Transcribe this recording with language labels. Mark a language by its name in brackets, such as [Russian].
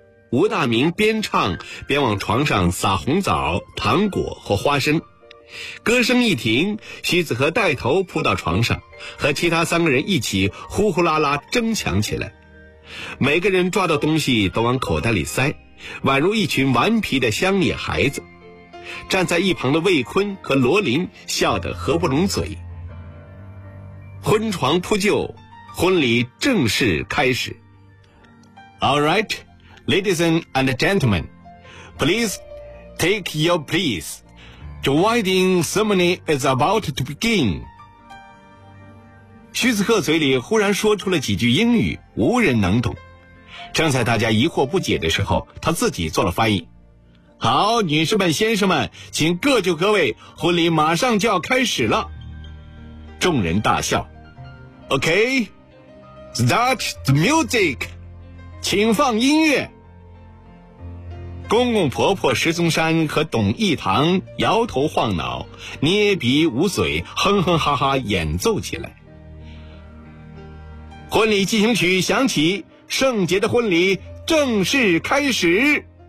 [Chinese] 吴大明边唱边往床上撒红枣、糖果和花生，歌声一停，徐子和带头扑到床上，和其他三个人一起呼呼啦啦争抢起来，每个人抓到东西都往口袋里塞，宛如一群顽皮的乡野孩子。站在一旁的魏坤和罗林笑得合不拢嘴。婚床铺就，婚礼正式开始。 [English] All right, ladies and gentlemen, please take your place. The wedding ceremony is about to begin. [Chinese] 徐子贺嘴里忽然说出了几句英语，无人能懂。正在大家疑惑不解的时候，他自己做了翻译。好，女士们先生们，请各就各位，婚礼马上就要开始了。众人大笑。 [English] OK, start the music, [Chinese] 请放音乐。公公婆婆石宗山和董义堂摇头晃脑，捏鼻捂嘴，哼哼哈哈演奏起来。婚礼进行曲响起，圣洁的婚礼正式开始。